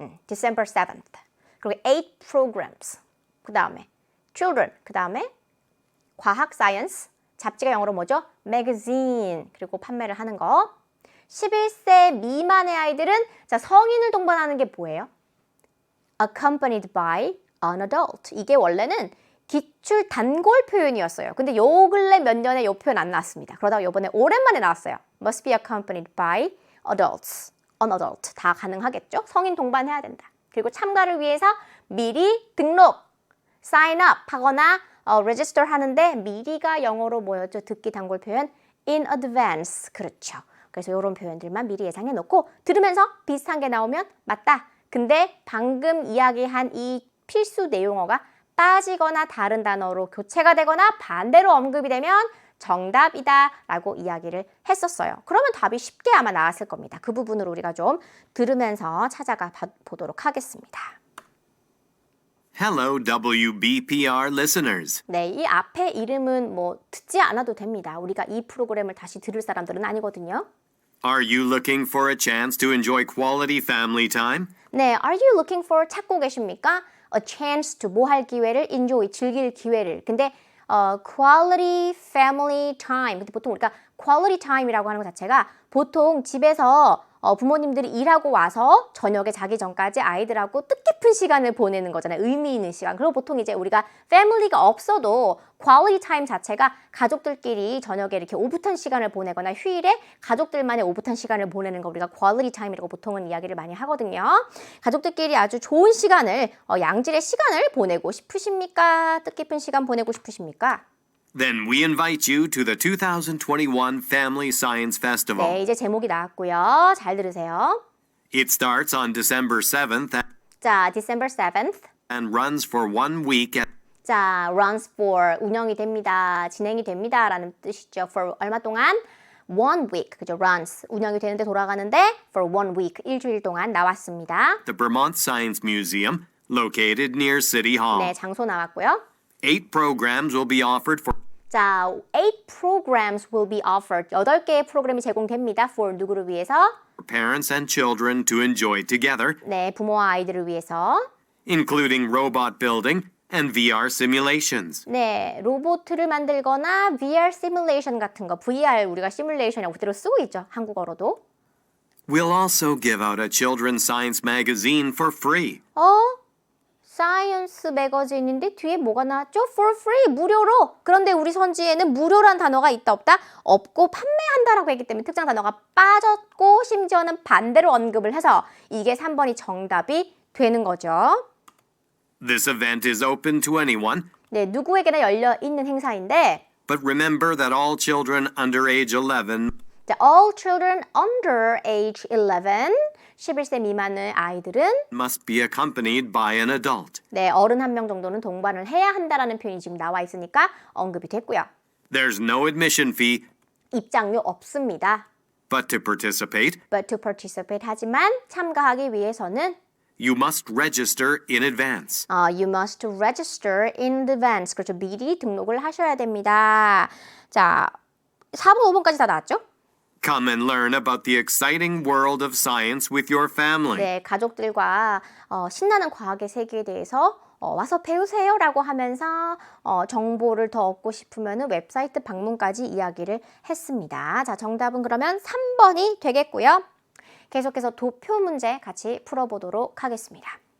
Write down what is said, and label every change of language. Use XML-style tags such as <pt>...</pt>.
<en>December 7th</en> <ko>그리고</ko> <en>8 programs</en> <ko>그 다음에 children 그 다음에 과학 science 잡지가 영어로 뭐죠? magazine 그리고 판매를 하는 거 11세 미만의 아이들은 자 성인을 동반하는 게 뭐예요?</ko> <en>accompanied by an adult.</en> <ko>이게 원래는 기출 단골 표현이었어요. 근데 요 근래 몇 년에 요 표현 안 나왔습니다. 그러다가 요번에 오랜만에 나왔어요.</ko> <en>must be accompanied by adults. an adult.</en> <ko>다 가능하겠죠? 성인 동반해야 된다. 그리고 참가를 위해서 미리 등록, sign up 하거나 register 하는데 미리가 영어로 뭐였죠? 듣기 단골 표현</ko> <en>in advance.</en> <ko>그렇죠. 그래서 이런 표현들만 미리 예상해 놓고 들으면서 비슷한 게 나오면 맞다. 근데 방금 이야기한 이 필수 내용어가 빠지거나 다른 단어로 교체가 되거나 반대로 언급이 되면 정답이다 라고 이야기를 했었어요. 그러면 답이 쉽게 아마 나왔을 겁니다. 그 부분을 우리가 좀 들으면서 찾아가 보도록 하겠습니다.</ko> <en>Hello, WBPR listeners.</en> <ko>네, 이 앞에 이름은 뭐 듣지 않아도 됩니다. 우리가 이 프로그램을 다시 들을 사람들은 아니거든요.</ko> <en>Are you looking for a chance to enjoy quality family time?</en> <ko>네,</ko> <en>are you looking for</en> <ko>찾고 계십니까?</ko> <en>A chance to</en> <ko>뭐 할 기회를 enjoy 즐길 기회를. 근데</ko> <en>quality family time.</en> <ko>근데 보통 우리가 quality time이라고 하는 것 자체가 보통 집에서 부모님들이 일하고 와서 저녁에 자기 전까지 아이들하고 뜻깊은 시간을 보내는 거잖아요. 의미 있는 시간. 그리고 보통 이제 우리가 패밀리가 없어도 quality time 자체가 가족들끼리 저녁에 이렇게 오붓한 시간을 보내거나 휴일에 가족들만의 오붓한 시간을 보내는 거 우리가 quality time이라고 보통은 이야기를 많이 하거든요. 가족들끼리 아주 좋은 시간을, 양질의 시간을 보내고 싶으십니까? 뜻깊은 시간 보내고 싶으십니까?</ko> <en>Then we invite you to the 2021 Family Science Festival.</en> <ko>네, 이제 제목이 나왔고요. 잘 들으세요.</ko> <en>It starts on December 7th 자, December 7th. and runs for 1 week at</en> <ko>자,</ko> <en>runs for</en> <ko>운영이 됩니다. 진행이 됩니다. 라는 뜻이죠. for 얼마 동안?</ko> <en>1 week.</en> <ko>그죠? runs 운영이 되는데 돌아가는데</ko> <en>for 1 week.</en> <ko>일주일 동안 나왔습니다.</ko> <en>The Vermont Science Museum, located near City Hall.</en> <ko>네, 장소 나왔고요.</ko> <en>8 programs will be offered for 자, 8 programs will be offered.</en> <ko>8개의 프로그램이 제공됩니다. for 누구를 위해서?</ko> <en>parents and children to enjoy together,</en> <ko>네, 부모와 아이들을 위해서.</ko> <en>including robot building and VR simulations.</en> <ko>네, 로봇을 만들거나 VR 시뮬레이션 같은 거, VR 우리가 시뮬레이션이라고 그대로 쓰고 있죠. 한국어로도.</ko> <en>We'll also give out a children's science magazine for free.</en> <ko>사이언스 매거진인데 뒤에 뭐가 나왔죠?</ko> <en>For free,</en> <ko>무료로. 그런데 우리 선지에는 무료란 단어가 있다 없다? 없고 판매한다라고 했기 때문에 특정 단어가 빠졌고 심지어는 반대로 언급을 해서 이게 3번이 정답이 되는 거죠.</ko> <en>This event is open to anyone,</en> <ko>네, 누구에게나 열려있는 행사인데</ko> <en>but remember that all children under age 11 자, all children under age 11,</en> <ko>11세 미만의 아이들은</ko> <en>must be accompanied by an adult.</en> <ko>네, 어른 한 명 정도는 동반을 해야 한다라는 표현이 지금 나와 있으니까 언급이 됐고요.</ko> <en>There's no admission fee,</en> <ko>입장료 없습니다.</ko> <en>but to participate, But to participate</en> <ko>하지만 참가하기 위해서는</ko> <en>you must register in advance. You must register in advance.</en> <ko>그렇죠. 미리 등록을 하셔야 됩니다. 자, 4번, 5번까지 다 나왔죠?</ko> <en>Come and learn about the exciting world of science with your family.</en> <ko>네, 가족들과 신나는 과학의 세계에 대해서 와서 배우세요라고 하면서 정보를 더 얻고 싶으면 웹사이트 방문까지 이야기를 했습니다. 자, 정답은 그러면 3번이 되겠고요. 계속해서 도표 문제 같이 풀어보도록 하겠습니다.</ko>